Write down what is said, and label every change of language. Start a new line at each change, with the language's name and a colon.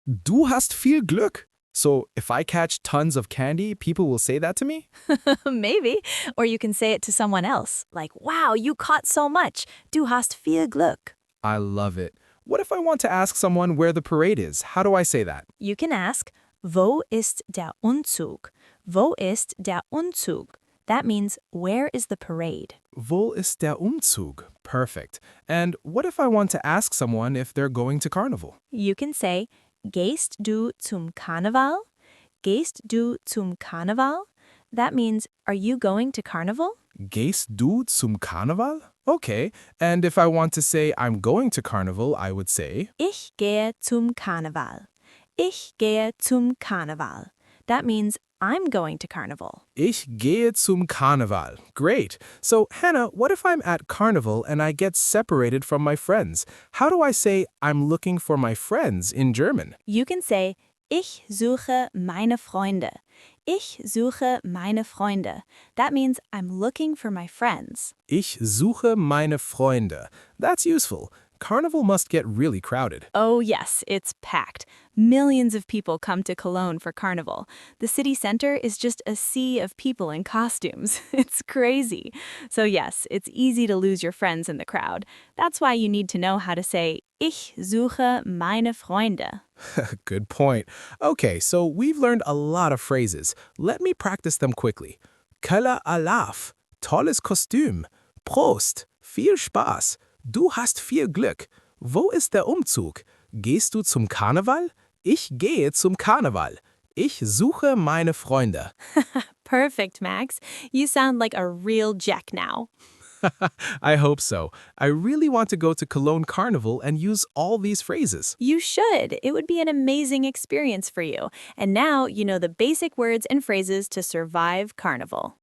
German: Du hast viel Glück.
English: So if I catch tons of candy, people will say that to me? Maybe. Or you can say it to someone else, like, wow, you caught so much. Du hast viel Glück. I love it. What if I want to ask someone where the parade is? How do I say that? You can ask,
German: Wo ist der Umzug? Wo ist der Umzug?
English: That means, where is the parade?
German: Wo ist der Umzug?
English: Perfect. And what if I want to ask someone if they're going to Carnival? You can say,
German: Gehst du zum Karneval? Gehst du zum Karneval?
English: That means, are you going to Carnival?
German: Gehst du zum Karneval?
English: Okay. And if I want to say I'm going to Carnival, I would say
German: Ich gehe zum Karneval. Ich gehe zum Karneval.
English: That means, I'm going to Carnival.
German: Ich gehe zum Karneval.
English: Great. So, Hannah, what if I'm at Carnival and I get separated from my friends? How do I say I'm looking for my friends in German? You can say,
German: Ich suche meine Freunde. Ich suche meine Freunde.
English: That means I'm looking for my friends.
German: Ich suche meine Freunde.
English: That's useful. Carnival must get really crowded. Oh yes, it's packed. Millions of people come to Cologne for Carnival. The city center is just a sea of people in costumes. It's crazy. So yes, it's easy to lose your friends in the crowd. That's why you need to know how to say,
German: Ich suche meine Freunde.
English: Good point. Okay, so we've learned a lot of phrases. Let me practice them quickly.
German: Kölle Alaaf. Tolles Kostüm. Prost. Viel Spaß. Du hast viel Glück. Wo ist der Umzug? Gehst du zum Karneval? Ich gehe zum Karneval. Ich suche meine Freunde.
English: Perfect, Max. You sound like a real Jack now. I hope so. I really want to go to Cologne Carnival and use all these phrases. You should. It would be an amazing experience for you. And now you know the basic words and phrases to survive Carnival.